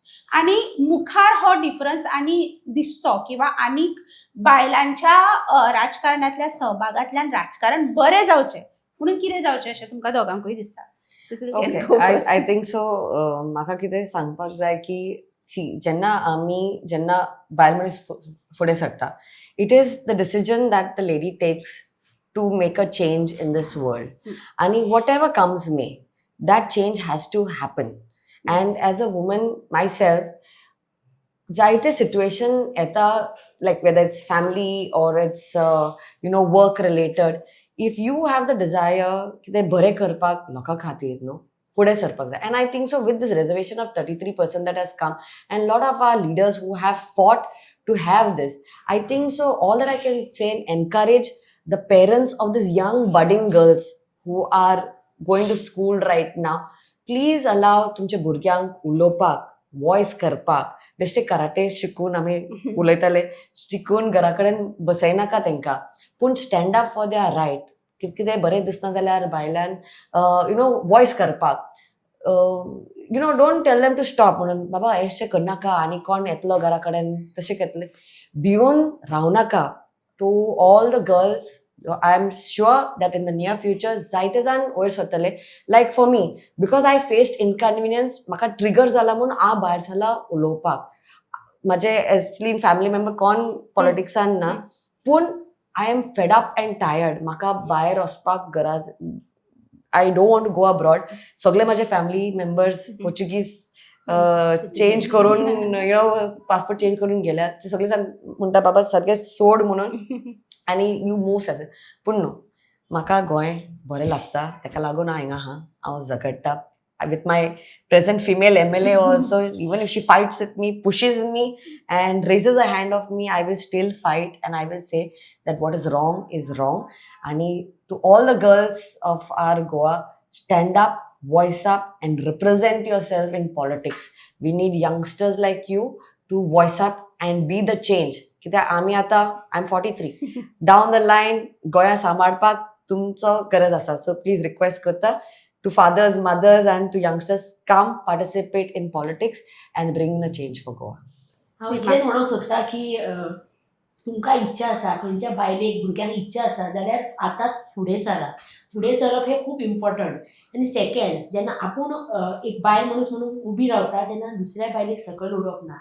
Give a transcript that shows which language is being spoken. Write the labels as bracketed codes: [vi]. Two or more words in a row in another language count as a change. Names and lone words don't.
[kok] आनी मुखार हो डिफरन्स आनी दिसचो किंवा आनीक बायलांच्या राजकारणातल्या सहभागांतल्यान राजकारण बरें जावचें म्हणून कितें जावचें अशें तुमकां दोगांकूय दिसता? [en] I think so. [kok] म्हाका कितें सांगपाक जाय की जेन्ना बायल मनीस फुडें सरता, [en] It is the decision that the lady takes to make a change in this world, आनी what ever comes may that change has to happen. and as a woman myself [kok] जायते सिच्युएशन येता, [en] like whether it's family or it's work related, if you have the desire [kok] कि ते बरें करपाक लोका खातीर, फुडें सरपाक जाय. [en] and I think so with this reservation of 33% that has come and lot of our leaders who have fought to have this, I think so all that I can say and encourage the parents of these young budding girls who are going to school right now, please allow [kok] तुमच्या भुरग्यांक उलोवपाक, वॉयस करपाक. बेश्टे कराटे शिकून आमी उलयताले, शिकून घरा कडेन बसयनाका तांकां, पूण [en] stand up for their right. [kok] कितें बरें दिसना जाल्यार भायल्यान वॉयस करपाक. [en] don't tell them to stop [kok] म्हणून बाबा अशें करनाका आनी कोण येतलो घरा कडेन तशें घेतले. भिवून रावनाका. [en] to all the girls, I am sure that in the near future [kok] जायते जाण वयर सरतले. [en] like for me, because I faced inconvenience, [kok] म्हाका ट्रिगर जाला म्हणून हांव भायर सरला उलोवपाक. म्हजे [en] actually family member [kok] कोण पॉलिटिक्सान ना, पूण [en] I am fed up and tired. [kok] म्हाका भायर वचपाक गरज. [en] I don't want to go abroad. [kok] सगळे म्हजे [en] family members Portuguese change [kok] करून [en] passport change [kok] करून गेल्यात. ते सगळे जाण म्हणटा बाबा सारकें सोड म्हणून आनी [en] you move [kok] असे. पूण न्हू, म्हाका गोंय बरें लागता, ताका लागून हांव हिंगा आहा. हांव झगडटा [en] with my present female MLA also. Even if she fights with me, pushes me and raises a hand of me, I will still fight and I will say that what is wrong. And to all the girls of our Goa, stand up, voice up and represent yourself in politics. We need youngsters like you to voice up and be the change. [kok] कित्याक आमी आतां, [en] I am 43, down the line [kok] गोंया सांबाळपाक तुमचो गरज आसा. [en] so please request करता to fathers, mothers and to youngsters, come participate in politics and bring in a change for Goa. [kok] हांव इतलेंच म्हणूंक सोदतां की तुमकां इच्छा आसा, खंयच्या बायलेक भुरग्यांक इच्छा आसा जाल्यार आतां फुडें सरा. फुडें सरप हें खूब इम्पॉर्टंट. आनी सेकंड, जेन्ना आपूण एक बायल मनीस म्हणून उबी रावता तेन्ना दुसऱ्या बायलेक सकयल उडोवप ना.